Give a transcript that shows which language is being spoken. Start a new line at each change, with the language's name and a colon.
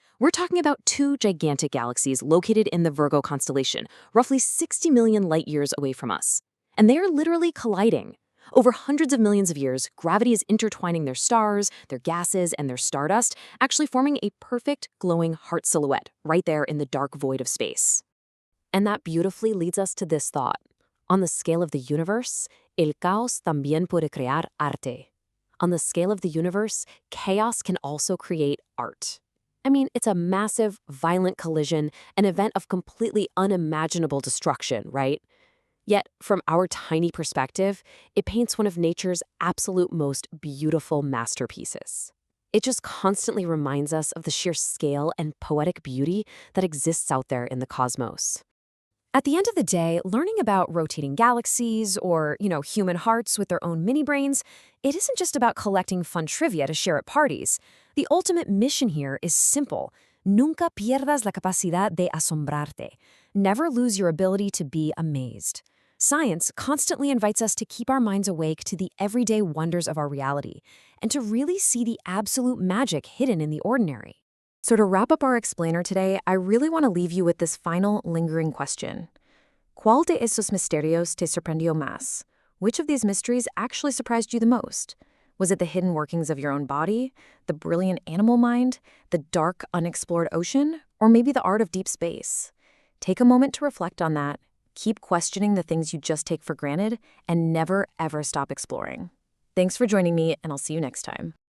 English: We're talking about two gigantic galaxies located in the Virgo constellation, roughly 60 million light-years away from us. And they are literally colliding. Over hundreds of millions of years, gravity is intertwining their stars, their gases, and their stardust, actually forming a perfect, glowing heart silhouette right there in the dark void of space. And that beautifully leads us to this thought. On the scale of the universe,
Spanish: el caos también puede crear arte.
English: On the scale of the universe, chaos can also create art. I mean, it's a massive, violent collision, an event of completely unimaginable destruction, right? Yet, from our tiny perspective, it paints one of nature's absolute most beautiful masterpieces. It just constantly reminds us of the sheer scale and poetic beauty that exists out there in the cosmos. At the end of the day, learning about rotating galaxies or, human hearts with their own mini-brains, it isn't just about collecting fun trivia to share at parties. The ultimate mission here is simple.
Spanish: Nunca pierdas la capacidad de asombrarte.
English: Never lose your ability to be amazed. Science constantly invites us to keep our minds awake to the everyday wonders of our reality and to really see the absolute magic hidden in the ordinary. So to wrap up our explainer today, I really want to leave you with this final lingering question.
Spanish: ¿Cuál de esos misterios te sorprendió más?
English: Which of these mysteries actually surprised you the most? Was it the hidden workings of your own body, the brilliant animal mind, the dark, unexplored ocean, or maybe the art of deep space? Take a moment to reflect on that. Keep questioning the things you just take for granted, and never, ever stop exploring. Thanks for joining me, and I'll see you next time.